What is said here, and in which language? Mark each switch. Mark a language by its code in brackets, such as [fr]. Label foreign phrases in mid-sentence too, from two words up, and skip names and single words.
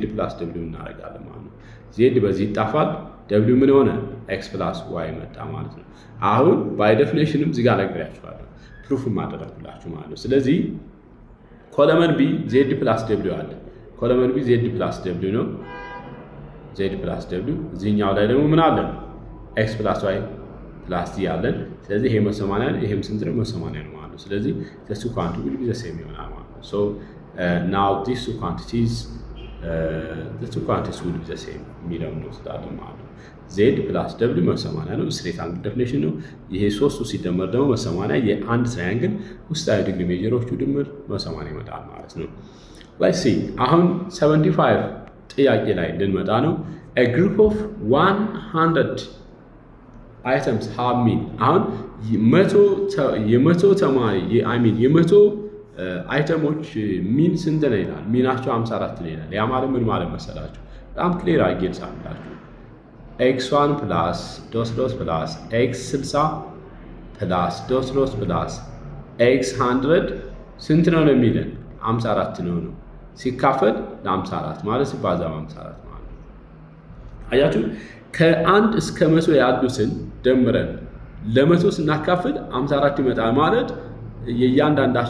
[am] z + w እናደርጋለን ማለት ነው። z በዚህ ይጣፋል፣ w ምን ሆነ x + y መጣ ማለት ነው። አሁን ባይ ዴፊኒሽንም እዚህ ጋር ነግሬያችኋለሁ ፕሩፍ ማድረግላችሁ ማለት ነው። ስለዚህ ኮለመን b z + w አለ። ኮለመን b z + w ነው። z + w እዚህኛው ላይ ደግሞ ምን አለ x + y + z አለን። ስለዚህ ይሄ 180 ይሄም ስንት ነው 180 ነው ማለት ነው። ስለዚህ [en] the two quantities will be the same [am] ይሆናል ማለት ነው። [en] so now these two quantities will be the same [am] የሚለው ነው ስላለን ማለት ነው። z + w 180 ነው። [en] straight angle [am] ዴፊኒሽን ነው። ይሄ ሶስቱ ሲደመር ደግሞ 180 የአንድ ትራያንግል ውስጣዊ ዲግሪ ሜጀሮቹ ድምር 180 ይመጣል ማለት ነው። [en] let's see [am] አሁን 75 ጥያቄ ላይ ልንመጣ ነው። [en] a group of 100 items have mean [am] አሁን የመቶ ተማሪ የመቶ አይተሞች ሚን ስንት ነው ይላል። ሚናቸው 54 ነው ይላል። ያ ማለት ምን ማለት መሰላችሁ? በጣም ክሊር አድርጌ ልጻፍላችሁ። x1 + [en] dot plus [am] x60 + [en] dot plus [am] x100 ስንት ነው የሚለን 54 ነው ሲካፈል ለ54 ማለት ሲባዛ በ54 ማለት ነው። አያችሁ ከ1 እስከ 100 ያሉትን ደምረን ለ100 ስናካፍል 54 ይመጣል ማለት የእያንዳንዳቸው